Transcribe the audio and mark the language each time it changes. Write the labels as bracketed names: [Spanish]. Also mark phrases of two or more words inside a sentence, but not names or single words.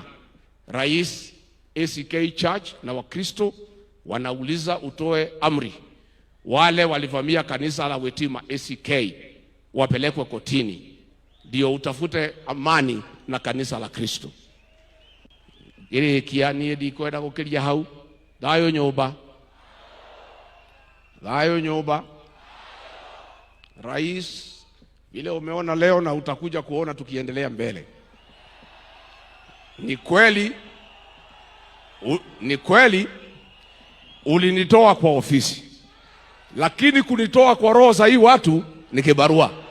[Swahili] Rais, ACK Church na Wakristo wanauliza utoe amri, wale walivamia kanisa la Wetima ACK wapelekwe kotini, ndio utafute amani na kanisa la Kristo. [Kikuyu] Ile kiani ndi kwenda gukiria hau, thayo nyumba, thayo nyumba. [Swahili] Rais, vile umeona leo na utakuja kuona tukiendelea mbele, ni kweli ulinitoa kwa ofisi, lakini kunitoa kwa roho za hii watu ni kibarua.